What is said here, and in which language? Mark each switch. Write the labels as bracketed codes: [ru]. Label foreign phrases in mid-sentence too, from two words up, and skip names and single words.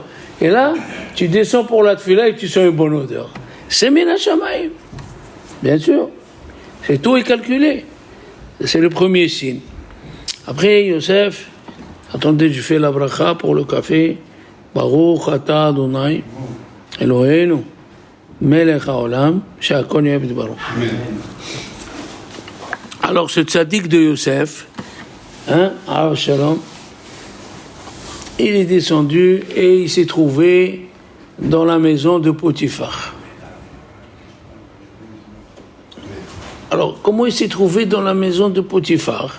[fr] Et là, tu descends pour la tefila et tu sens une bonne odeur. C'est [he] מן השמים. [fr] Bien sûr. C'est tout est calculé. C'est le premier signe. Après, Yosef, attendez, je fais la bracha pour le café. [he] ברוך אתה אדוני, אלוהינו, מלך העולם, שהכל נהיה בדברו. [fr] Alors ce tzaddik de Yosef, Arav Shalom, il est descendu et il s'est trouvé dans la maison de Potiphar. Alors, comment il s'est trouvé dans la maison de Potiphar?